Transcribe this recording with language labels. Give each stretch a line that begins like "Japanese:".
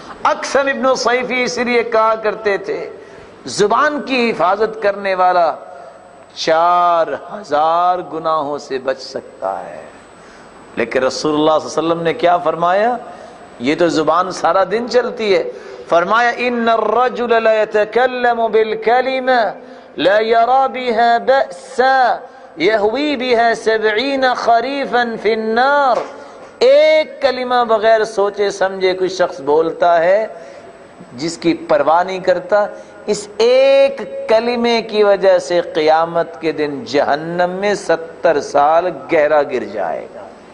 Urdu: اقسم ابن صیفی اس لیے کہا کرتے تھے زبان کی حفاظت کرنے والا 4000 گناہوں سے بچ سکتا ہے. لیکن رسول اللہ صلی اللہ علیہ وسلم نے کیا فرمایا؟ یہ تو زبان سارا دن چلتی ہے. فرمایا
Arabic: ان الرجل لا يتكلم بالكلمة لا يرى بها بأسا يهوي بها 70 خريفا في النار.
Urdu: ایک کلمہ بغیر سوچے سمجھے کوئی شخص بولتا ہے جس کی پرواہ نہیں کرتا، اس ایک کلمے کی وجہ سے قیامت کے دن جہنم میں 70 سال گہرا گر جائے گا.